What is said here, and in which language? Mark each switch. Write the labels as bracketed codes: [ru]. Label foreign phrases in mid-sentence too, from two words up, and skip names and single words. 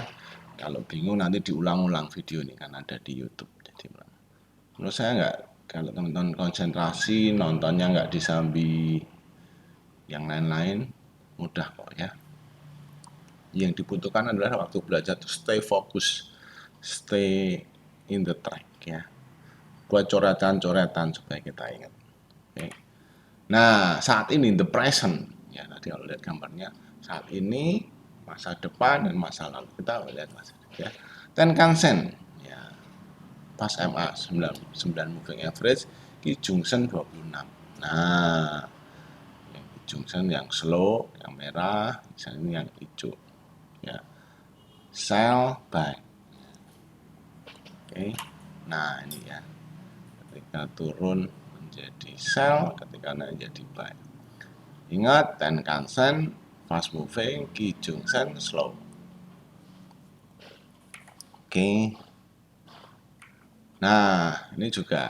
[id] Kalau bingung nanti diulang-ulang video ini kan ada di YouTube. Jadi menurut saya nggak, kalau teman-teman konsentrasi nontonnya nggak disambi yang lain-lain, mudah kok ya. Yang dibutuhkan adalah waktu belajar [en] to stay fokus, stay in the track [id] ya. Buat coretan-coretan supaya kita ingat. Oke. Nah, saat ini [en] the present [id] ya, tadi kalau lihat gambarnya, saat ini, masa depan dan masa lalu. Kita lihat masa ya. Tenkan-sen ya. Pas MA 9 [en] moving average, [id] Kijungsen 26. Nah, yang Kijungsen yang slow, yang merah, misalnya yang hijau ya. [en] Sell buy. [id] Oke. Nah, ini ya. Ketika turun menjadi sell, ketika naik jadi buy. Ingat, Tenkan-sen [en] fast moving, [id] Kijungsen slow. Oke. Nah, ini juga.